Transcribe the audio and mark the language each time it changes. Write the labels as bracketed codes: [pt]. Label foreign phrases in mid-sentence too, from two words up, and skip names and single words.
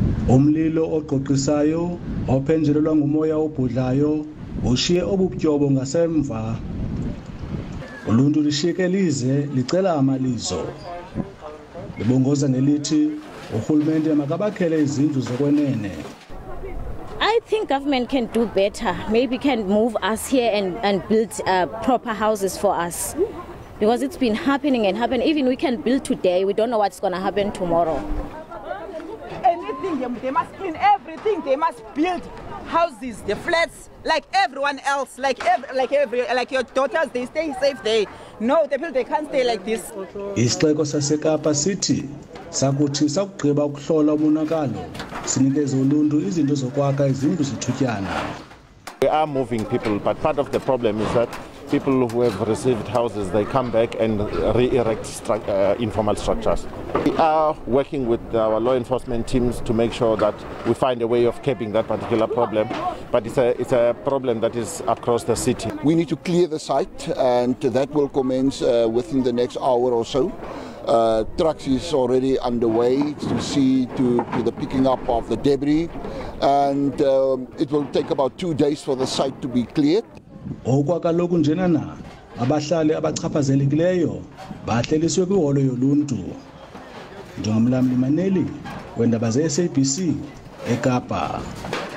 [xh] Umlilo oqoqisayo ophenjelelwa ngumoya obhudlayo ushiye obubutyobo ngasemva. Uluntu lishiyeke lize licela amalizo. Libongoza ngelithi urhulumente makabakhele izindlu zokwenene. [en] I think government can do better. Maybe can move us here and build proper houses for us. Because it's been happening and happening. Even we can build today, we don't know what's going to happen tomorrow. Anything, they must clean everything. They must build houses, the flats, like everyone else, like your daughters, they stay safe there. No, the people, they can't stay like this. [xh] Isixeko saseKapa sithi sakuthi sakugqiba ukuhlola umonakalo sinikeze uluntu izinto zokwakha izindlu zithutyana. [en] We are moving people, but part of the problem is that people who have received houses, they come back and re-erect informal structures. We are working with our law enforcement teams to make sure that we find a way of curbing that particular problem, but it's a problem that is across the city. We need to clear the site, and that will commence within the next hour or so. Trucks is already underway to see to the picking up of the debris, and it will take about 2 days for the site to be cleared. [xh] Okwakaloku njenana abahlali abachaphazelekileyo bahleliswe kwiholo yoluntu. Njengomlamli Maneli wendaba ze-SABC eKapa.